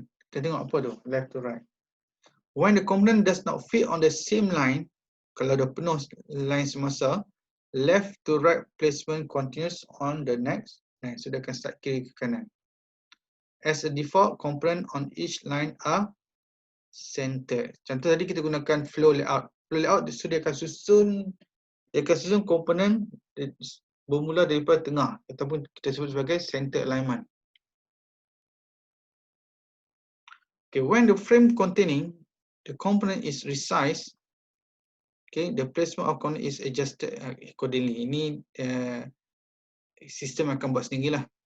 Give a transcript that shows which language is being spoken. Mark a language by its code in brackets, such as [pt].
[ms] Kita tengok apa tu, [en] left to right. When the component does not fit on the same line, [ms] kalau dah penuh line semasa, [en] left to right placement continues on the next line. [ms] So dia akan start kiri ke kanan. [en] As a default, component on each line are centered. [ms] Contoh tadi kita gunakan flow layout. Flow layout, so dia akan susun komponen bermula daripada tengah ataupun kita sebut sebagai center alignment. [en] Okay, when the frame containing the component is resized, okay, the placement of component is adjusted accordingly. [ms] Ini sistem akan buat sendirilah.